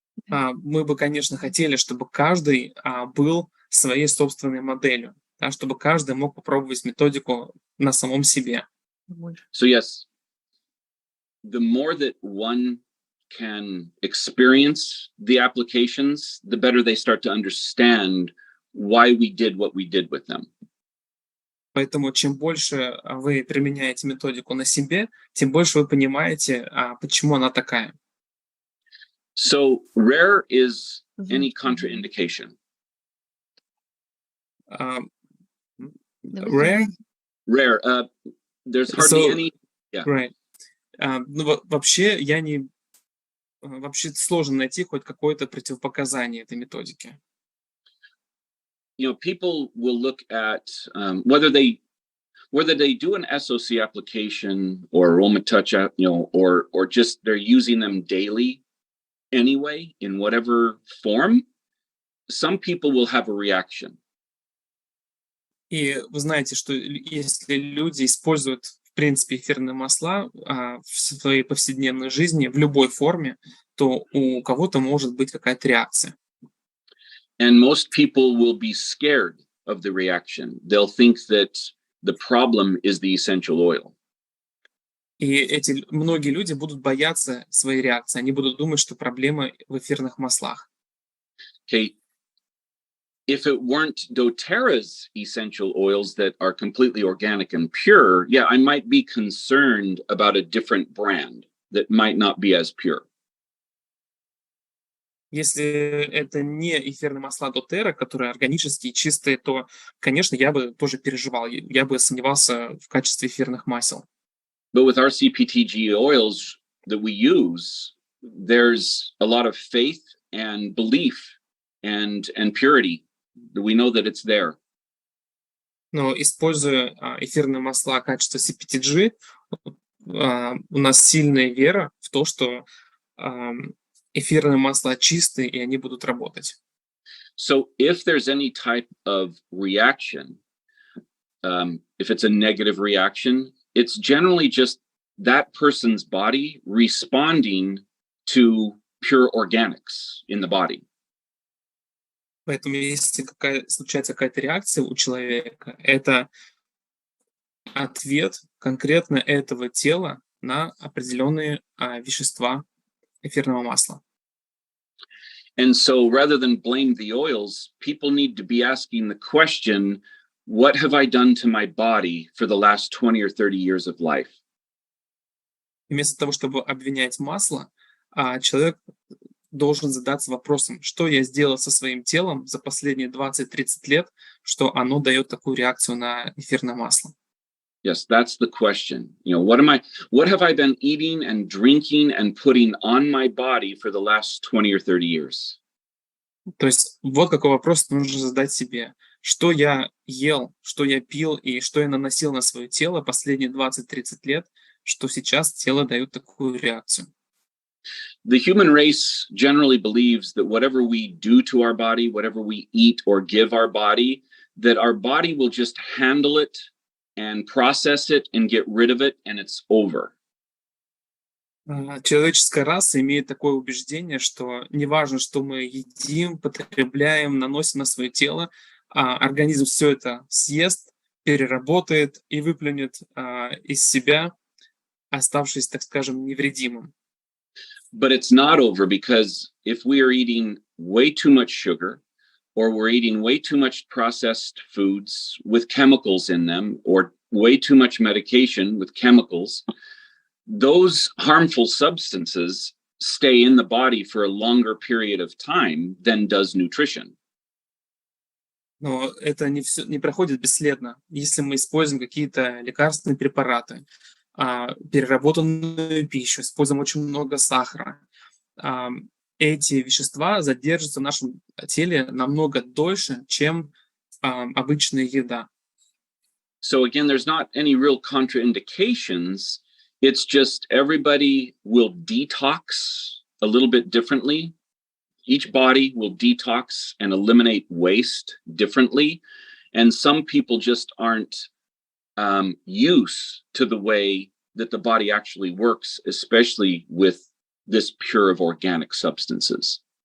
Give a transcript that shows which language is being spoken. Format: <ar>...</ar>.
<ru>Мы бы, конечно, хотели, чтобы каждый был своей собственной моделью, да, чтобы каждый мог попробовать методику на самом себе.</ru> <en>So yes, the more that one can experience the applications, the better they start to understand why we did what we did with them.</en> <ru>Поэтому чем больше вы применяете методику на себе, тем больше вы понимаете, почему она такая.</ru> <en>So rare is any contraindication. Rare? Rare. There's hardly any. Yeah. Right.</en> <ru>Вообще вообще сложно найти хоть какое-то противопоказание этой методике.</ru> <en>You know, people will look at whether they do an SOC application or Aroma Touch, or just they're using them daily anyway in whatever form. Some people will have a reaction.</en> <ru>И вы знаете, что если люди используют, в принципе, эфирные масла в своей повседневной жизни в любой форме, то у кого-то может быть какая-то реакция.</ru> <en>And most people will be scared of the reaction. They'll think that the problem is the essential oil.</en> <ru>И многие люди будут бояться своей реакции. Они будут думать, что проблема в эфирных маслах.</ru> <en>Okay. If it weren't doTERRA's essential oils that are completely organic and pure, yeah, I might be concerned about a different brand that might not be as pure.</en> <ru>Если это не эфирные масла doTERRA, которые органические, чистые, то, конечно, я бы тоже переживал, я бы сомневался в качестве эфирных масел.</ru> <en>But with our CPTG oils that we use, there's a lot of faith and belief and purity. We know that it's there.</en> <ru>Но используя эфирные масла качества CPTG, у нас сильная вера в то, что эфирные масла чистые, и они будут работать.</ru> <en>So if there's any type of reaction, if it's a negative reaction, it's generally just that person's body responding to pure organics in the body.</en> <ru>Поэтому если случается какая-то реакция у человека, это ответ конкретно этого тела на определенные вещества эфирного масла.</ru> <en>And so rather than blame the oils, people need to be asking the question, what have I done to my body for the last 20 or 30 years of life?</en> <ru>Вместо того, чтобы обвинять масло, человек должен задаться вопросом, что я сделал со своим телом за последние 20-30 лет, что оно дает такую реакцию на эфирное масло.</ru> <en>Yes, that's the question. You know, what have I been eating and drinking and putting on my body for the last 20 or 30 years?</en> <ru>То есть вот какой вопрос нужно задать себе. Что я ел, что я пил и что я наносил на свое тело последние 20-30 лет, что сейчас тело дает такую реакцию.</ru> <en>the human race generally believes that whatever we do to our body, whatever we eat or give our body, that our body will just handle it and process it and get rid of it, and it's over.</en> <ru>Человеческая раса имеет такое убеждение, что неважно, что мы едим, потребляем, наносим на свое тело, организм все это съест, переработает и выплюнет из себя, оставшись, так скажем, невредимым.</ru> <en>But it's not over, because if we are eating way too much sugar, or we're eating way too much processed foods with chemicals in them, or way too much medication with chemicals, those harmful substances stay in the body for a longer period of time than does nutrition.</en> <ru>Но это не проходит бесследно. Если мы используем какие-то лекарственные препараты, переработанную пищу, используем очень много сахара, эти вещества задержатся в нашем теле намного дольше, чем обычная еда.</ru> <en>So again, there's not any real contraindications. It's just everybody will detox a little bit differently. Each body will detox and eliminate waste differently. And some people just aren't used to the way that the body actually works, especially with this pure of organic substances.</en>